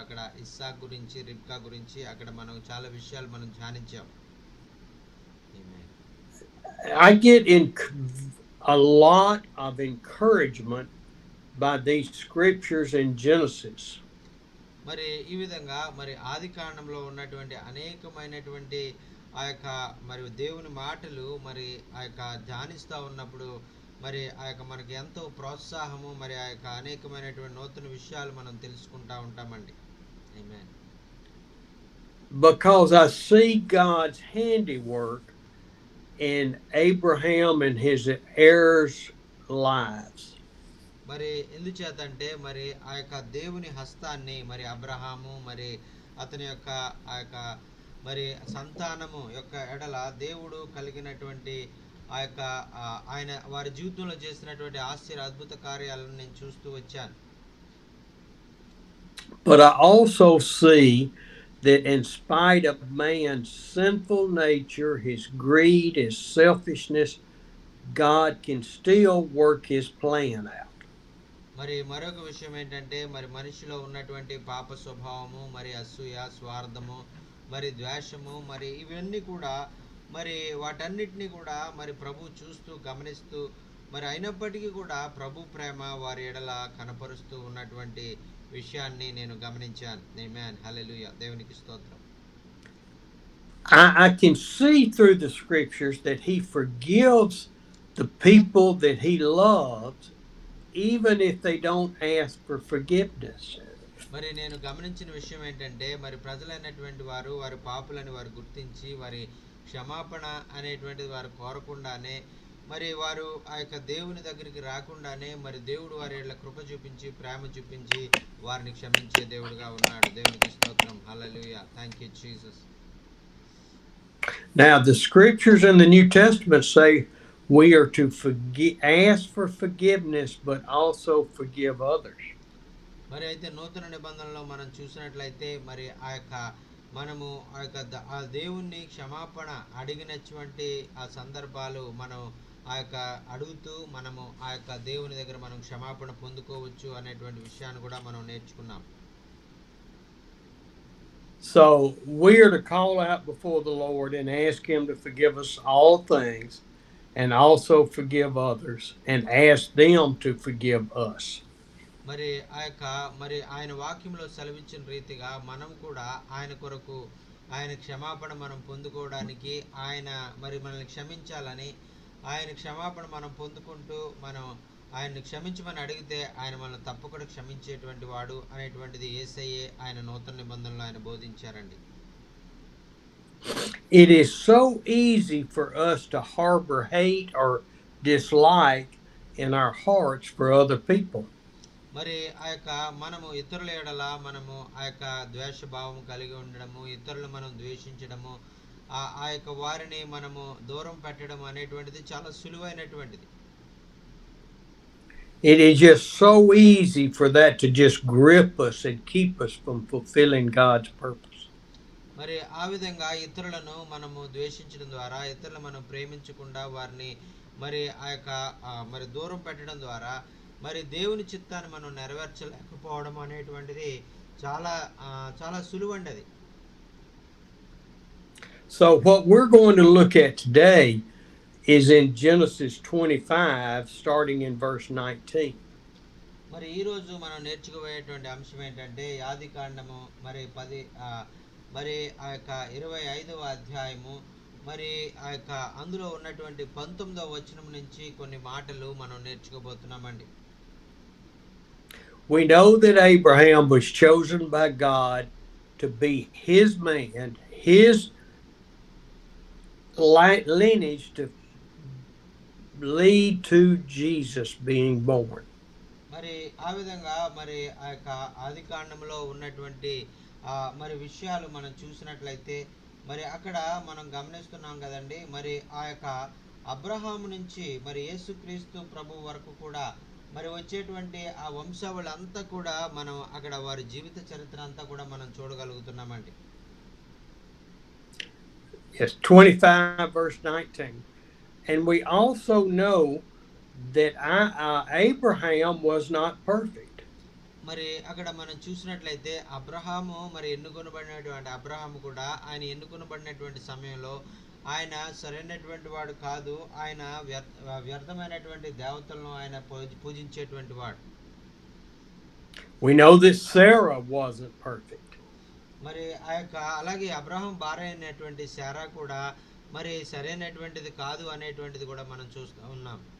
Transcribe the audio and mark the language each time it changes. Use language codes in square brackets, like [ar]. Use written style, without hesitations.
[te] అక్కడ ఇస్సాక్ గురించి, రిబ్కా గురించి అక్కడ మనం చాలా విషయాలు మనం ధ్యానించాం. [en] I get a lot of encouragement by these scriptures in Genesis. [te] మరి ఈ విధంగా మరి ఆది కాండంలో ఉన్నటువంటి అనేకమైనటువంటి ఆ యొక్క మరి దేవుని మాటలు మరి ఆ యొక్క ధ్యానిస్తూ ఉన్నప్పుడు మరి ఆ యొక్క మనకి ఎంతో ప్రోత్సాహము, మరి ఆ యొక్క అనేకమైనటువంటి నూతన విషయాలు మనం తెలుసుకుంటా ఉంటామండి. ఆమేన్. [en] Because I see God's handiwork in Abraham and his heirs' lives. [te] మరి ఎందుచేత అంటే మరి ఆ యొక్క దేవుని హస్తాన్ని మరి అబ్రహాము మరి అతని యొక్క ఆ యొక్క మరి సంతానము యొక్క ఎడల దేవుడు కలిగినటువంటి ఆ యొక్క ఆయన వారి జీవితంలో చేసినటువంటి ఆశ్చర్య అద్భుత కార్యాలను నేను చూస్తూ వచ్చాను. [en] But I also see that in spite of man's sinful nature, his greed, his selfishness, God can still work his plan out. [te] మరి మరొక విషయం ఏంటంటే మరి మనిషిలో ఉన్నటువంటి పాప స్వభావము, మరి అసూయ, స్వార్థము, మరి ద్వేషము, మరి ఇవన్నీ కూడా మరి వాటన్నిటిని కూడా మరి ప్రభు చూస్తూ గమనిస్తూ మరి అయినప్పటికీ కూడా ప్రభు ప్రేమ వారి ఎడల కనపరుస్తూ ఉన్నటువంటి విషయాన్ని నేను గమనించాను. ఆమేన్. హల్లెలూయా. దేవునికి స్తోత్రం. [en] I can see through the scriptures that he forgives the people that he loves, even if they don't ask for forgiveness. [te] మరి నేను గమనించిన విషయం ఏంటంటే మరి ప్రజలైనటువంటి వారు వారి పాపులని వారు గుర్తించి వారి క్షమాపణ అనేటువంటిది వారు కోరకుండానే మరి వారు ఆ యొక్క దేవుని దగ్గరికి రాకుండానే మరి దేవుడు వారి ఎడల కృప చూపించి ప్రేమ చూపించి వారిని క్షమించే దేవుడుగా ఉన్నాడు. దేవునికి స్తోత్రం. హల్లెలూయా. [en] Thank you Jesus. Now, the scriptures in the New Testament say we are to ask for forgiveness, but also forgive others. [te] మరి అయితే నూతన నిబంధనలో మనం చూసినట్లయితే మరి ఆ యొక్క మనము ఆ యొక్క ఆ దేవుణ్ణి క్షమాపణ అడిగినటువంటి ఆ సందర్భాలు మనం ఆ యొక్క అడుగుతూ మనము ఆ యొక్క దేవుని దగ్గర మనం క్షమాపణ పొందుకోవచ్చు అనేటువంటి విషయాన్ని కూడా మనం నేర్చుకున్నాం. [en] So we are to call out before the Lord and ask him to forgive us all things and also forgive others and ask them to forgive us. [te] మరి ఆ యొక్క మరి ఆయన వాక్యంలో సెలవిచ్చిన రీతిగా మనం కూడా ఆయన కొరకు ఆయన క్షమాపణ మనం పొందుకోవడానికి ఆయన మరి మనల్ని క్షమించాలని ఆయన క్షమాపణ మనం పొందుకుంటూ మనం ఆయన్ని క్షమించమని అడిగితే ఆయన మనల్ని తప్పకుండా క్షమించేటువంటి వాడు అనేటువంటిది యేసయ్యే ఆయన నూతన నిబంధనలో ఆయన బోధించారండి. [en] It is so easy for us to harbor hate or dislike in our hearts for other people. [te] మరి ఆ యొక్క మనము ఇతరుల ఎడల మనము ఆ యొక్క ద్వేష భావం కలిగి ఉండడము, ఇతరులు మనం ద్వేషించడము, ఆ యొక్క వారిని మనము దూరం పెట్టడం అనేటువంటిది చాలా సులువైనటువంటిది. [en] It is just so easy for that to just grip us and keep us from fulfilling God's purpose. [te] మరి ఆ విధంగా ఇతరులను మనము ద్వేషించడం ద్వారా, ఇతరులను మనం ప్రేమించకుండా వారిని మరి ఆ యొక్క మరి దూరం పెట్టడం ద్వారా మరి దేవుని చిత్తాన్ని మనం నెరవేర్చలేకపోవడం అనేటువంటిది చాలా చాలా సులువండి అది. [en] So, what we're going to look at today is in Genesis 25, starting in verse 19. [te] మరి ఈరోజు మనం నేర్చుకోబోయేటువంటి అంశం ఏంటంటే ఆది కాండము మరి 10 మరి ఆ యొక్క 25వ అధ్యాయము మరి ఆ యొక్క అందులో ఉన్నటువంటి 19వ వచనం నుంచి కొన్ని మాటలు మనం నేర్చుకోబోతున్నామండి. [en] We know that Abraham was chosen by God to be his man, his lineage to lead to Jesus being born. [te] మరి ఆ విధంగా మరి ఆ యొక్క ఆది కాండంలో ఉన్నటువంటి మరి విషయాలు మనం చూసినట్లయితే మరి అక్కడ మనం గమనిస్తున్నాం కదండి. మరి ఆ యొక్క అబ్రహాము నుంచి మరి యేసుక్రీస్తు ప్రభు వరకు కూడా మరి వచ్చేటువంటి ఆ వంశావళంతా కూడా మనం అక్కడ వారి జీవిత చరిత్ర అంతా కూడా మనం చూడగలుగుతున్నామండి. [en] Yes, 25 verse 19. And we also know that Abraham was not perfect. [te] మరి అక్కడ మనం చూసినట్లయితే అబ్రహాము మరి ఎన్నుకొనబడినటువంటి అబ్రహాము కూడా ఆయన ఎన్నుకొనబడినటువంటి సమయంలో ఆయన సరైనటువంటి వాడు కాదు. ఆయన వ్యర్థమైనటువంటి దేవతలను ఆయన పూజించేటువంటి వాడు. [en] We know that Sarah wasn't perfect. [te] మరి ఆ యొక్క అలాగే అబ్రహాం భార్య అయినటువంటి శారా కూడా మరి సరైనటువంటిది కాదు అనేటువంటిది కూడా మనం చూస్తూ ఉన్నాం.